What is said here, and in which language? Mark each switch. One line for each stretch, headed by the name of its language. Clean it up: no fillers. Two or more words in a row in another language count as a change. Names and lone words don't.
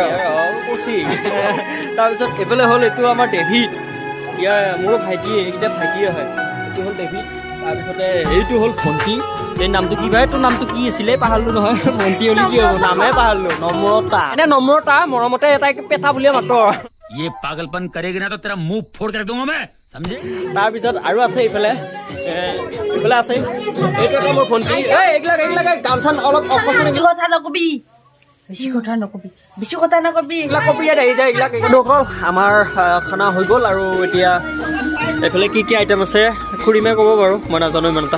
Assamese: তাৰপিছত এইফালে হ'ল এইটো আমাৰ ডেভিড। মোৰো ভাইটি, এইকেইটা ভাইটিয়ে হয়। এইটো হ'ল ডেভিড। তাৰপিছতে এইটো হ'ল ভণ্টি। এই নামটো কি ভাই? তোৰ নামটো কি আছিলে? পাহৰিলোঁ নহয়। ভণ্টি হ'লে কি হ'ব? নামে পাহৰিলোঁ। নম্ৰতা মৰমতে এটাই পেটা বুলিয়ে মাতো।
Hindi: ये पागलपन करेगी ना तो तेरा मुंह फोड़ कर दूंगा मैं, समझे?
Assamese: তাৰপিছত আৰু আছে এইফালে আছে এইটো এটা মোৰ ভণ্টি। এইগিলাক গান চান অলপ বেছি কথা নকবি এইবিলাক কপিয়াত আহি যায়। এইবিলাক অকল আমাৰ খানা হৈ গ'ল। আৰু এতিয়া এইফালে কি আইটেম আছে খুৰীমে ক'ব বাৰু, মই নাজানো ইমান এটা।